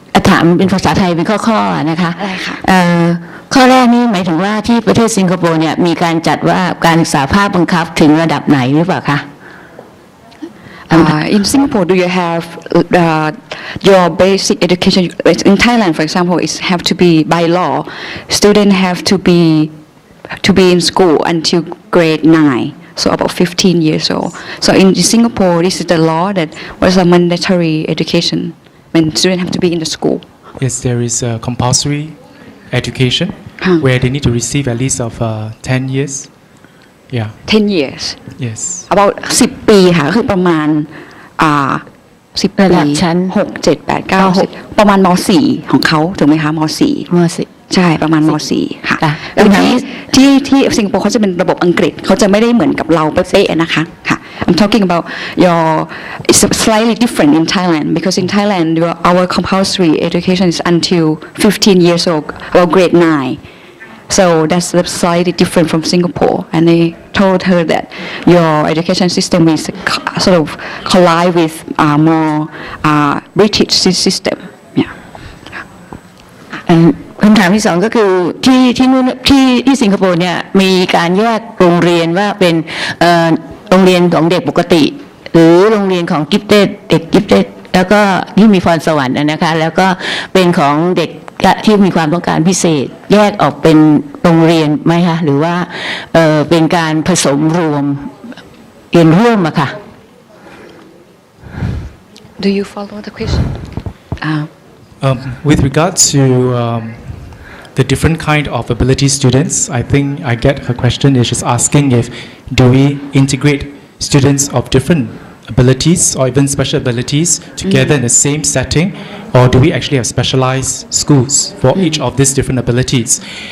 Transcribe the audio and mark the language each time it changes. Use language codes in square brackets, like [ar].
[th] ถามเป็นภาษาไทยเป็นข้อๆนะคะ ได้ค่ะ ข้อแรกนี่หมายถึงว่าที่ประเทศสิงคโปร์เนี่ยมีการจัดว่าการศึกษาภาคบังคับถึงระดับไหนหรือเปล่าคะ [en] In Singapore, do you have your basic education? In Thailand, for example, it have to be by law. Students have to be in school until grade 9. So about 15 years old. So in Singapore, this is the law that was a mandatory education when students have to be in the school. Yes, there is a compulsory education where they need to receive at least of 10 years. Yeah. 10 years. Yes. About [th] 10 ปีค่ะคือประมาณ10 ปี ระดับชั้น 6 7 8 9 10ประมาณม .4 ของเขาถูกไหมคะม .4 ม .4 ใช่ประมาณม .4 ค่ะ ค่ะ แล้วที่สิงคโปร์เขาจะเป็นระบบอังกฤษเขาจะไม่ได้เหมือนกับเราเป๊ะๆนะคะค่ะ [en] I'm talking about it's slightly different in Thailand because in Thailand our compulsory education is until 15 years old or grade 9. So that's slightly different from Singapore, and they told her that your education system is sort of collide with more British system. Yeah. [th] คำถามที่สองก็คือที่นู่นที่สิงคโปร์เนี่ยมีการแยกโรงเรียนว่าเป็นโรงเรียนของเด็กปกติหรือโรงเรียนของกิฟเต็ดเด็กกิฟเต็ดแล้วก็ที่มีพรสวรรค์นะคะแล้วก็เป็นของเด็กที่มีความต้องการพิเศษแยกออกเป็นโรงเรียนไหมคะหรือว่าเป็นการผสมรวมเรียนร่วมอะค่ะ [en] Do you follow the question? With regard to the different kind of ability students, I think I get her question is she's asking if do we integrate students of different abilities or even special abilities together in the same setting, or do we actually have specialized schools for each of these different abilities?